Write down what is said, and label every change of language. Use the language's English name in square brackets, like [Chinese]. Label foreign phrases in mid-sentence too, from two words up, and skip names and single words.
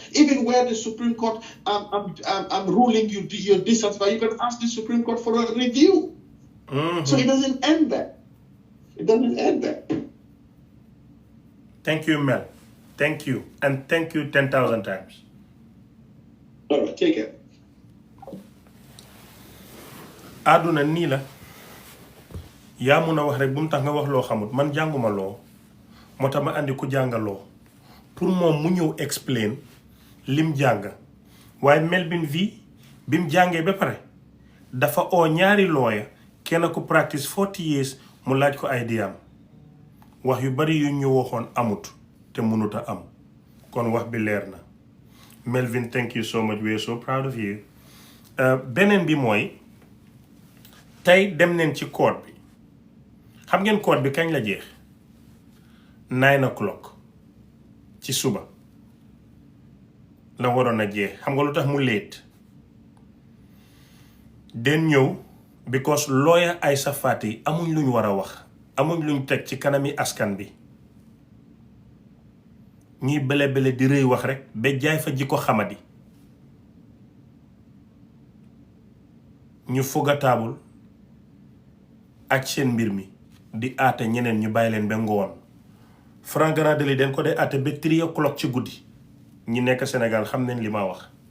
[English] Even where the Supreme Court ruling you're dissatisfied, you can ask the Supreme Court for a review. So it doesn't end there. It doesn't end there. Thank you, Mel. Thank you. And thank you 10,000 times. All right, take it. [Wolof] Aduna nii la yaa mun a wax rek bu mu tax nga wax loo xamut man jànguma loo moo tax ma andi ku jàngaloo pour moom mu ñëw explain lim jàng waaye Melvin V bi mu jàngee ba pare dafa oo ñaari lawyer kenn ku practice 40 years mu laaj ko ay diyaam wax yu bari yu ñu waxoon amut te mënut a am kon wax bi leer na Melvin, [English] thank you so much, we are so proud of you. [Wolof] Beneen bi mooy tey dem neen ci court bi xam ngeen court bi kañ la jeex 9 o'clock ci suba la waroon a jeex xam nga lu tax mu late den ñëw because lawyer Isha Faaty amuñ luñ war a wax amuñ luñ teg ci kanami askan bi ñuy bele di rëy wax rek ba jaay fa ji ko xamadi ñu foga taabul ak seen mbir mi di aate ñeneen ñu bàyyi leen ba ngoon Frank Gradeli den ko dee aate ba 3 o'clock ci guddi ñi nekk Sénégal xam nañ li ma wax